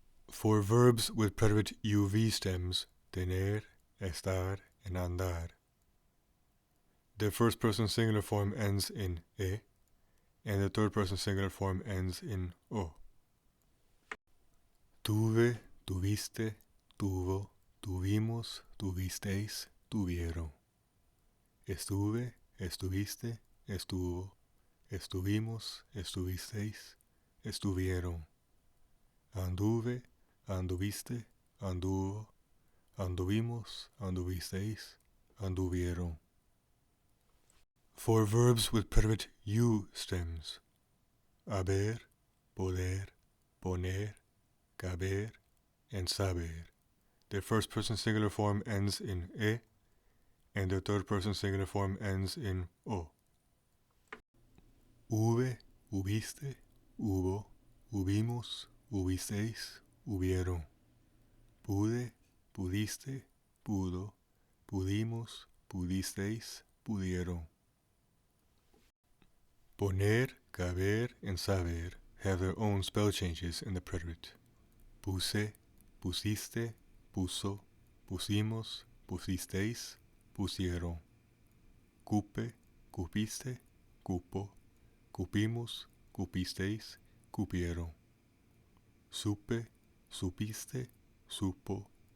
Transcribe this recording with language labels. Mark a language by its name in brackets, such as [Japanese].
[English] For verbs with preterite UV stems, tener, estar, and andar, their first person singular form ends in e, and the third person singular form ends in o. [Spanish] Tuve, tuviste, tuvo, tuvimos, tuvisteis, tuvieron. Estuve, estuviste, estuvo, estuvimos, estuvisteis, estuvieron. Anduve, anduviste, anduvo, anduvimos, anduvisteis, anduvieron. [English] For verbs with preterite U stems, haber, poder, poner, caber, and saber, their first person singular form ends in e, and their third person singular form ends in o. [Spanish] Hube, hubiste, hubo, hubimos, hubisteis, hubieron. Pude, pudiste, pudo, pudimos, pudisteis, pudieron. [English] Poner, caber, and saber have their own spell changes in the preterite. [Spanish] Puse, pusiste, puso, pusimos, pusisteis, pusieron. Cupe, cupiste, cupo, cupimos, cupisteis, cupieron. Supe, supiste, supo,